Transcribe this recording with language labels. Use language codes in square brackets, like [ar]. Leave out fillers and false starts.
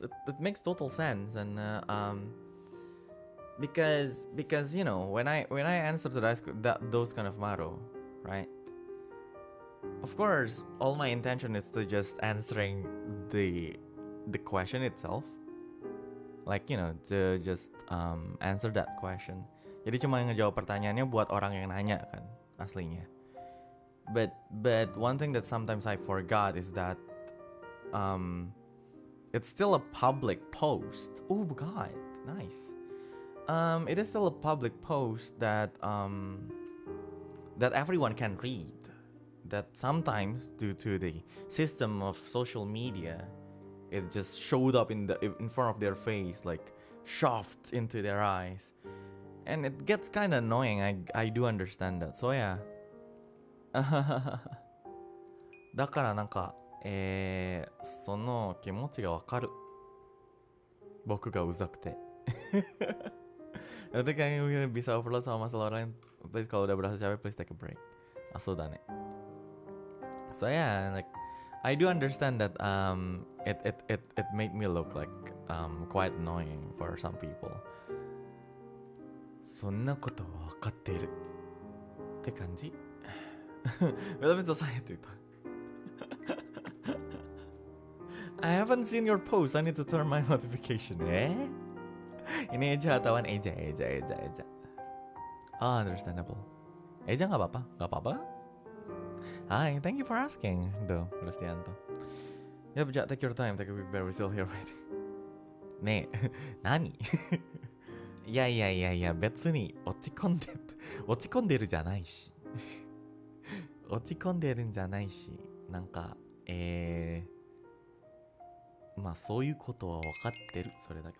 [en] It makes total sense, and because you know when I answer to those kind of motto, right? Of course, all my intention is to just answering the question itself, like you know, to just answer that question. [id] Jadi cuma ngejawab pertanyaannya buat orang yang nanya kan, aslinya. [en] But one thing that sometimes I forgot is that it's still a public post. Oh God, nice. It is still a public post that that everyone can read. That sometimes, due to the system of social media, it just showed up in front of their face, like shoved into their eyes, and it gets kind of annoying. I do understand that. So yeah. [ja] だからなんかその気持ちがわかる。僕がうざくて。 [id] Nanti kayaknya bisa overload sama masalah orang. [en] Please [id] kalau udah berasa capek, [en] please take a break. So [ja] だね。 [en] So yeah, like I do understand that it made me look like quite annoying for some people. [ja] そんなことは分かってるって感じ。 [id] Tapi selesai itu. [en] I haven't seen your post. I need to turn my notification. [id] Ini Eja atau Eja. [en] Oh, understandable. Eja [id] nggak apa-apa. [en] Hi, thank you for asking, though, Rustianto. Yeah, but take your time. Take a bit, we're still here waiting. [ja] ねえ、何？いや、別に落ち込んでるじゃないし。落ち込んでるんじゃないし、なんか、まあそういうことは分かってる、それだけ。